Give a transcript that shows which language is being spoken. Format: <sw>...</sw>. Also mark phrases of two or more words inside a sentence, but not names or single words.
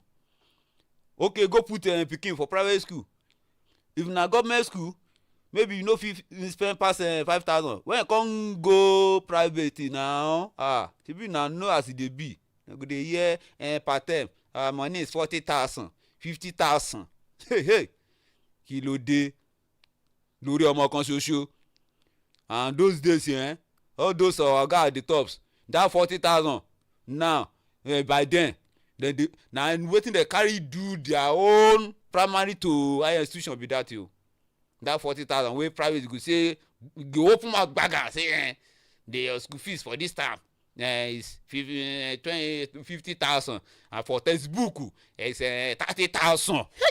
<pcm>Okay, go put pikin for private school. If na government school, maybe you no fit spend pass 5,000. When you come go private now, shebi na know as e dey be. You go dey hear per term money is 40,000, 50,000.</pcm> <yo>Hey, kí ló dé lórí ọmọ kan ṣoṣo?</yo> <pcm>And those days all those oga at the tops, that 40,000 now, by then na wetin dem carry do their own primary to higher institution be that o. That 40,000 wey private go say, go open mouth gbaga say the school fees for this term is 50,000, and for textbook is 30,000.</pcm>